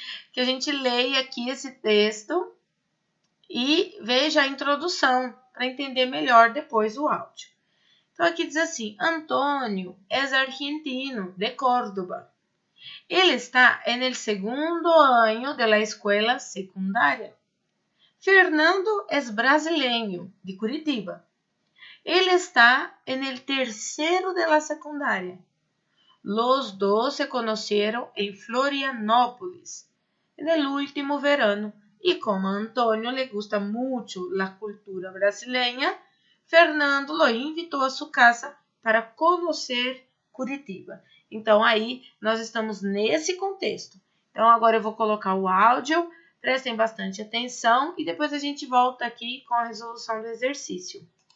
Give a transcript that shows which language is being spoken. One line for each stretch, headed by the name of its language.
Portuguese: Que a gente leia aqui esse texto e veja a introdução para entender melhor depois o áudio. Então aqui diz assim: Antônio é argentino de Córdoba. Ele está
Spanish: en el segundo año de la escuela secundaria. Fernando es brasileño de Curitiba.
Portuguese: Ele está
Spanish: en el tercero de la secundaria. Los dos se conocieron en Florianópolis en el último verano y como a Antonio le gusta mucho la cultura brasileña, Fernando lo invitó a su casa para
Portuguese: conhecer
Spanish: Curitiba.
Portuguese: Então, aí, nós estamos nesse contexto. Então, agora eu vou colocar o áudio, prestem bastante atenção e depois a gente volta aqui com a resolução do exercício.